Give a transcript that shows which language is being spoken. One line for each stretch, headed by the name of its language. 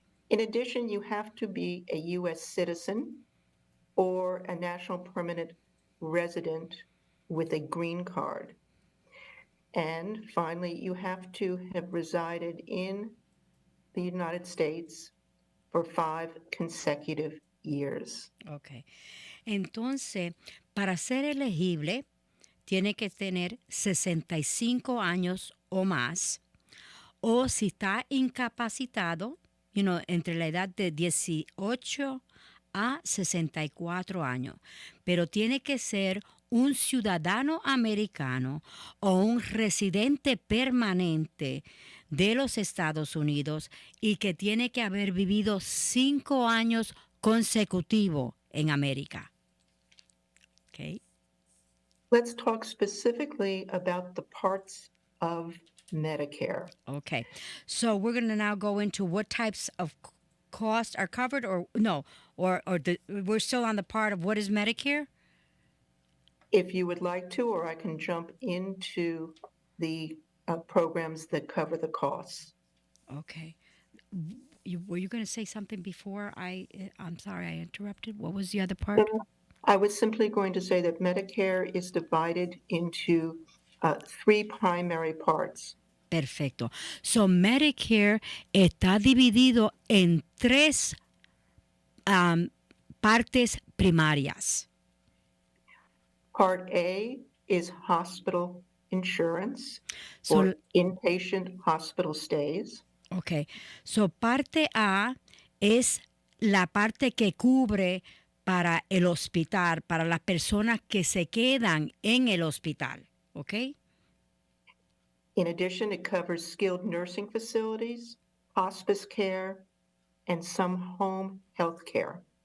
English: In addition, you have to be a U.S. citizen or a national permanent resident with a green card. And finally, you have to have resided in the United States for 5 consecutive years. Ok.
Spanish: Entonces, para ser elegible, tiene que tener 65 años o más. O si está incapacitado, entre la edad de 18 a 64 años. Pero tiene que ser un ciudadano americano o un residente permanente de los Estados Unidos y que tiene que haber vivido 5 años consecutivos en América.
English: Okay. Let's talk specifically about the parts of Medicare. Okay. So we're going to now go into what types of costs are covered or no, or we're still on the part of what is Medicare? If you would like to, or I can jump into the programs that cover the costs. Okay. Were you going to say something before I'm sorry, I interrupted. What was the other part? I was simply going to say that Medicare is divided into 3 primary parts.
Spanish: Perfecto. So Medicare está dividido en 3 partes primarias.
English: Part A is hospital insurance or inpatient hospital stays. Okay.
Spanish: So parte A es la parte que cubre para el hospital, para las personas que se quedan en el hospital. ¿ok?
English: In addition, it covers skilled nursing facilities, hospice care, and some home health care.